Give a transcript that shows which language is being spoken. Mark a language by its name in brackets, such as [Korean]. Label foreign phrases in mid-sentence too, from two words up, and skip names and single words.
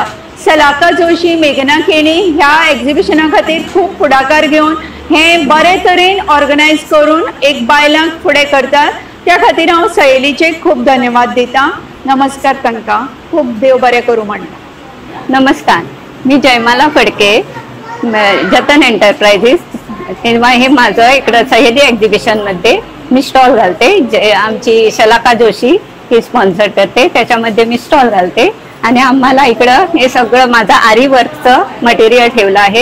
[Konkani] शलाका जोशी, मेघना केणी ह्या एक्झिबिशना खातीर खूब फुडाकार घेवन हें बरे तरेन ऑर्गनायज करून एक बायलांक फुडें करतात. त्या खातीर हांव सहेलीचे खूब धन्यवाद दितां. नमस्कार तांकां, खूब देव बरें करूं म्हणटा. [Marathi] नमस्कार, मी जयमाला फडके, जतन एंटरप्राइजेस. तेव्हा हे माझं इकडं सहेली एक्झिबिशनमध्ये मी स्टॉल घालते. जे आमची शलाका जोशी ही स्पॉन्सर करते, त्याच्यामध्ये मी स्टॉल घालते. आणि आम्हाला इकडं हे सगळं माझं आरी वर्कचं मटेरियल ठेवलं आहे.